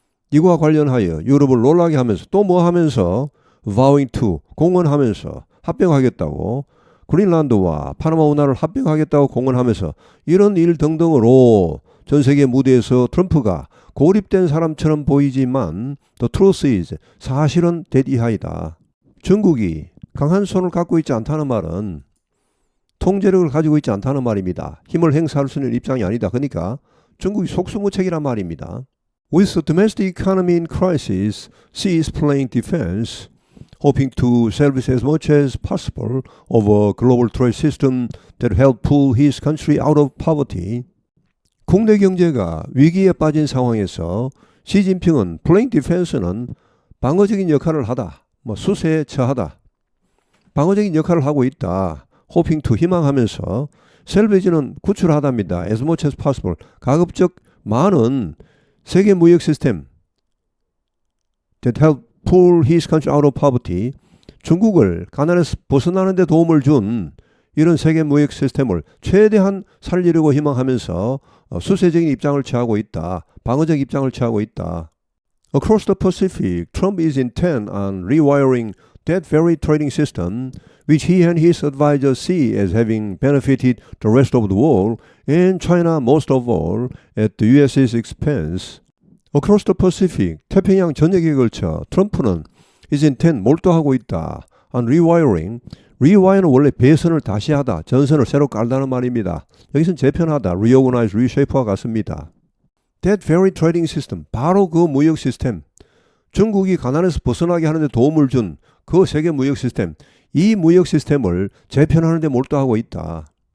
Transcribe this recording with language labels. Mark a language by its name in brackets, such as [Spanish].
[Korean] 이와 관련하여 유럽을 놀라게 하면서 또 뭐 하면서 [English] vowing to, [Korean] 공언하면서 합병하겠다고 그린란드와 파나마 운하를 합병하겠다고 공언하면서 이런 일 등등으로 전 세계 무대에서 트럼프가 고립된 사람처럼 보이지만 [English] the truth is, [Korean] 사실은 대디하이다. 중국이 강한 손을 갖고 있지 않다는 말은 통제력을 가지고 있지 않다는 말입니다. 힘을 행사할 수 있는 입장이 아니다. 그러니까 중국이 속수무책이란 말입니다. [English] With the domestic economy in crisis, Xi is playing defense, hoping to salvage as much as possible of a global trade system that help pull his country out of poverty. [Korean] 국내 경제가 위기에 빠진 상황에서 시진핑은 [English] playing defense [Korean] 는 방어적인 역할을 하다, 수세에 처하다. 방어적인 역할을 하고 있다. [English] hoping to [Korean] 희망하면서 salvage는 구출하답니다. [English] as much as possible. [Korean] 가급적 많은 세계 무역 시스템 [English] that help pull his country out of poverty. [Korean] 중국을 가난에서 벗어나는 데 도움을 준 이런 세계 무역 시스템을 최대한 살리려고 희망하면서 수세적인 입장을 취하고 있다. 방어적 입장을 취하고 있다. [English] Across the Pacific, Trump is intent on rewiring that very trading system which he and his advisors see as having benefited the rest of the world and China most of all at the US's expense. Across the Pacific, [Korean] 태평양 전역에 걸쳐 트럼프는 [English] is intent [Korean] 몰두하고 있다. [English] on rewiring. [Korean] rewire는 원래 배선을 다시 하다, 전선을 새로 깔다는 말입니다. 여기서는 재편하다, reorganize, reshape와 같습니다. [English] That very trading system, [Korean] 바로 그 무역 시스템, 중국이 가난에서 벗어나게 하는 데 도움을 준 그 세계 무역 시스템, 이 무역 시스템을 재편하는 데 몰두하고 있다.